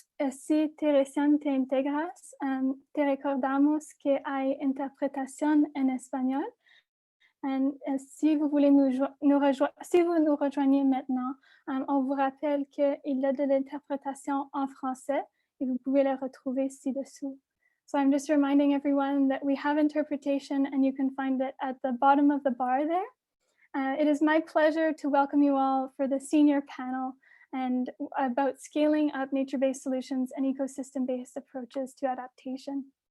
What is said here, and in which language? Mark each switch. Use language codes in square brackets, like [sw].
[es] Si te recién te integras, te recordamos que hay interpretación en español. [fr] Si vous voulez si vous nous rejoignez maintenant, on vous rappelle qu'il y a de l'interprétation en français et vous pouvez la retrouver ci-dessous. [en] So I'm just reminding everyone that we have interpretation and you can find it at the bottom of the bar there. It is my pleasure to welcome you all for the senior panel and about scaling up nature-based solutions and ecosystem-based approaches to adaptation.